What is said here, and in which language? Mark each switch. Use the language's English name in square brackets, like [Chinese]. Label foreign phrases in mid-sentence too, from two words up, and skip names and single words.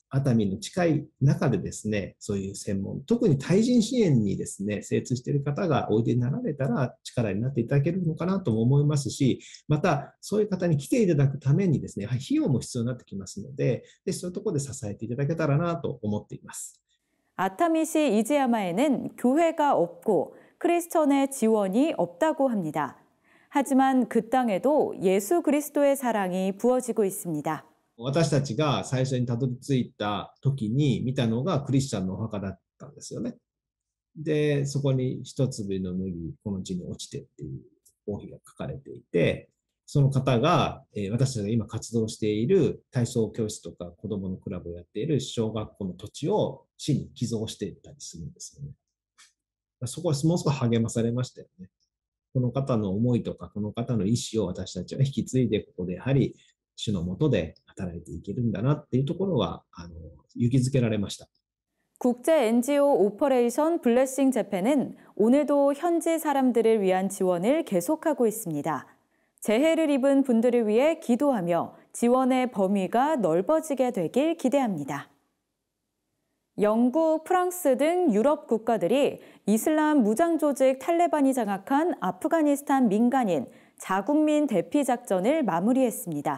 [Japanese] 熱海の近い中でですね、そういう専門、特に対人支援にですね、精通している方がおいでになられたら力になっていただけるのかなとも思いますし、またそういう方に来ていただくためにですね、やはり費用も必要になってきますので、そういうところで支えていただけたらなと思っています。 [Korean] 아타미시 이즈야마에는 교회가 없고 크리스천의 지원이 없다고 합니다. 하지만 그 땅에도 예수 그리스도의 사랑이 부어지고 있습니다. [Japanese] 私たちが最初にたどり着いた時に見たのがクリスチャンのお墓だったんですよね。で、そこに一粒の麦、この地に落ちてっていう王碑が書かれていて、その方が、私たちが今活動している体操教室とか子供のクラブをやっている小学校の土地を市に寄贈していったりするんですよね。そこはものすごく励まされましたよね。この方の思いとか、この方の意思を私たちは引き継いで、ここでやはり主の下で働いていけるんだなっていうところは、勇気づけられました。 [Korean] 국제 NGO 오퍼레이션 블레싱 재팬은 오늘도 현지 사람들을 위한 지원을 계속하고 있습니다. 재해를 입은 분들을 위해 기도하며 지원의 범위가 넓어지게 되길 기대합니다. 영국, 프랑스 등 유럽 국가들이 이슬람 무장 조직 탈레반이 장악한 아프가니스탄 민간인 자국민 대피 작전을 마무리했습니다.